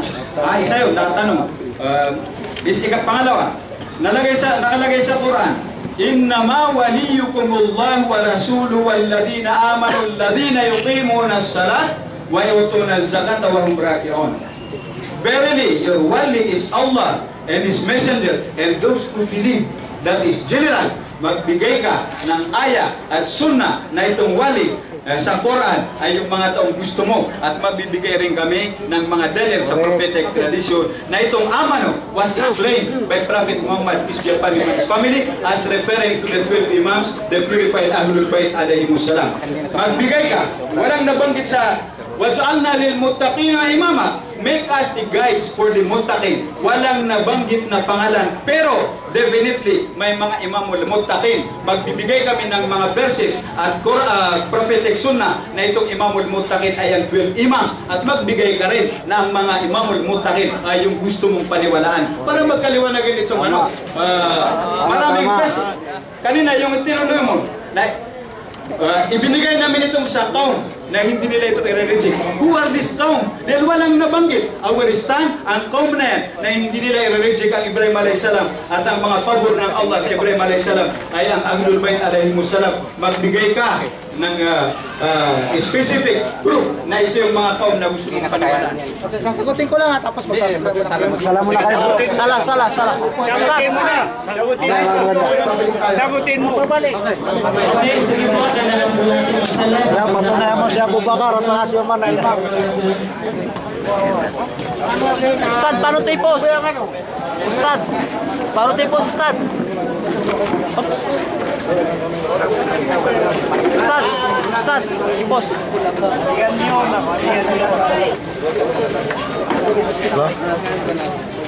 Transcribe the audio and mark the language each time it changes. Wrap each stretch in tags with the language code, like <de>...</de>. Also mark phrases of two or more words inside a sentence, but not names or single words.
<tl>Isa yun, nakatanong. Pangalawa, nakalagay sa Quran,</tl> <ar>إنما وليكم الله ورسوله والذين آمنوا الذين يقيمون الصلاة ويؤتون الزكاة وهم راكعون.</ar> <en>Verily, your wali is Allah and His Messenger, and those who believe. That is general.</en> <tl>Magbigay ka ng aya at sunnah na itong wali sa Quran ay yung mga taong gusto mo, at magbibigay rin kami ng mga dalil sa</tl> <en>prophetic tradition</en> <tl>na itong amano</tl> <en>was explained by Prophet Muhammad, peace be upon him and his family, as referring to the 12 imams, the purified Ahlul Bayt</en> <ar>عليهم السلام.</ar> <tl>Magbigay ka. Walang nabanggit sa</tl> <ar>واجعلنا للمتقين إماما,</ar> <en>make us the guides for the muttaqin.</en> <tl>Walang nabanggit na pangalan, pero definitely may mga</tl> <ar>إمام المتقين.</ar> <tl>Magbibigay kami ng mga verses at</tl> <en>prophetic sunnah</en> <tl>na itong</tl> <ar>إمام المتقين</ar> <tl>ay ang 12 imams, at magbigay ka rin ng mga</tl> <ar>إمام المتقين</ar> <tl>ay yung gusto mong paniwalaan para magkaliwanagan itong maraming verses. Kanina yung tinuloy mo na ibinigay namin itong sa kaum na hindi nila ito i-reject.</tl> <en>Who are this kaum?</en> <tl>Dahil walang nabanggit.</tl> <en>Our stand,</en> <tl>ang kaum na yan na hindi nila i-reject ang Ibrahim a.s. at ang mga pabor ng Allah sa Ibrahim a.s. ay ang Ahlul Bayt a.s. Magbigay ka ng</tl> <en>specific group</en> <tl>na ito yung mga kaum na gusto mong paniwalaan. Okay, sasagutin ko lang tapos magsasala muna kayo. Sala. Sagutin mo na. Sagutin mo. Okay, sige po. Yan, matunayan mo si Abu Bakar at si Umar na imam. Ustad, paano tayo post? Ustad, paano tayo post, Ustad? Oops. Ustad, i-post. Yan yun.</tl>